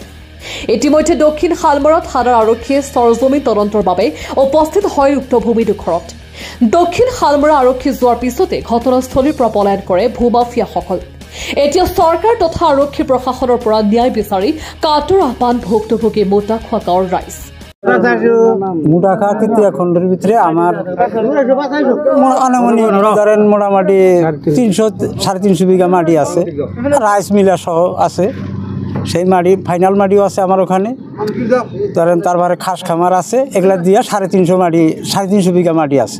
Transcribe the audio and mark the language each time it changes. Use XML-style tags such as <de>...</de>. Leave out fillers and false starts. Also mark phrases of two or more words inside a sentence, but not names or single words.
<as>ইতিমধ্যে দক্ষিণ শালমৰা থানাৰ আৰক্ষীয়ে চৰজমিন তদন্তৰ বাবে উপস্থিত হয় উক্ত ভূমি দখলত। দক্ষিণ শালমৰা আৰক্ষী যোৱাৰ পিছতে ঘটনাস্থলীৰ পৰা পলায়ন কৰে ভূমাফিয়াসকল। এতিয়া চৰকাৰ তথা আৰক্ষী প্ৰশাসনৰ পৰা ন্যায় বিচাৰি কাটৰ আহ্বান ভুক্তভোগী মোটাখোৱা গাঁৱৰ ৰাইজ।</as> <bn>মোটাখোৱা তৃতীয় খণ্ডের ভিতরে আমার ধরেন মোটামুটি 300-350 বিঘা মাটি আছে, রাইস মিলা সহ আছে। সেই মাটি ফাইনাল মাটিও আছে আমার ওখানে, ধরেন তারপরে খাস খামার আছে, এগুলা দিয়ে 350 বিঘা মাটি আছে।</bn>